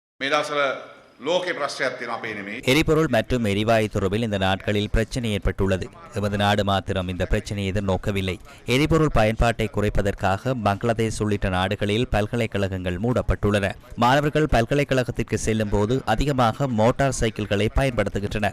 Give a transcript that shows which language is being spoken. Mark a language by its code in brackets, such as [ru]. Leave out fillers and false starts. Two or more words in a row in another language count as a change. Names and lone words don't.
[si] මේ දවස්වල ලෝකේ ප්‍රශ්නයක් තියෙනවා අපේ නෙමෙයි. [ta] எரிபொருள் மற்றும் எரிவாயு துறவில் இந்த நாட்களில் பிரச்சனை ஏற்பட்டுள்ளது. எமது நாடு மாத்திரம் இந்த பிரச்சனையை எதிர்நோக்கவில்லை. எரிபொருள் பயன்பாட்டை குறைப்பதற்காக பங்களாதேஷ் உள்ளிட்ட நாடுகளில் பல்கலைக்கழகங்கள் மூடப்பட்டுள்ளன. மாணவர்கள் பல்கலைக்கழகத்திற்கு செல்லும் போது அதிகமாக மோட்டார் சைக்கிள்களை பயன்படுத்துகின்றனர்.